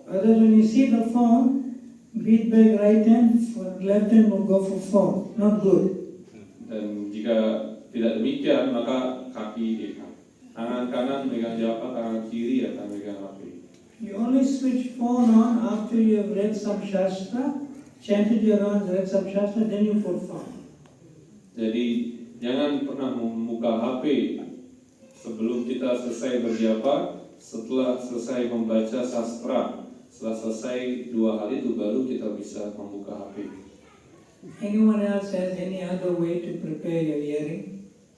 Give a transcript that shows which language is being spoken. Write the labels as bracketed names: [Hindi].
[English] Otherwise, when you see the phone, beat back right hand, for left hand will go for phone. Not good. [Indonesian] Dan jika tidak demikian, maka kaki tangan kanan megang japa, tangan kiri akan megang HP. [English] You only switch phone on after you have read some shastra, chanted your rounds, read some shastra, then you put phone. [Indonesian] Jadi jangan pernah membuka HP sebelum kita selesai berjapa, setelah selesai membaca sastra, setelah selesai 2 hal itu baru kita bisa membuka HP. [English] Anyone else has any other way to prepare your hearing?